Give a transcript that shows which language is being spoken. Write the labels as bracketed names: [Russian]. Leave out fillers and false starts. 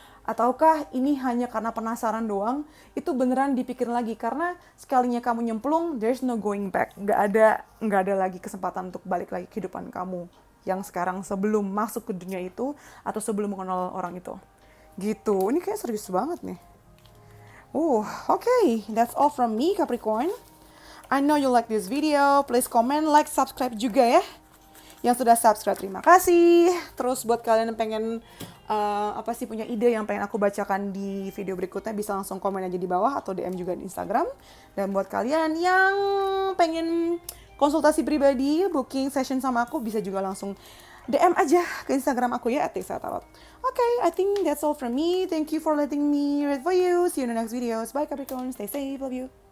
[Indonesian] Ataukah ini hanya karena penasaran doang? Itu beneran dipikir lagi. Karena sekalinya kamu nyemplung, [English] there's no going back. [Indonesian] Nggak ada lagi kesempatan untuk balik lagi kehidupan kamu yang sekarang sebelum masuk ke dunia itu atau sebelum mengenal orang itu. Gitu. Ini kayak serius banget nih. Okay. [English] That's all from me, Capricorn. I know you like this video. Please comment, like, subscribe [Indonesian] juga ya. Yang sudah subscribe, terima kasih. Terus buat kalian yang pengen punya ide yang pengen aku bacakan di video berikutnya, bisa langsung komen aja di bawah atau DM juga di Instagram. Dan buat kalian yang pengen konsultasi pribadi, booking session sama aku, bisa juga langsung DM aja ke Instagram aku ya, @tixatarot. [English] Okay, I think that's all from me. Thank you for letting me read for you. See you in the next videos. Bye Capricorn, stay safe, love you.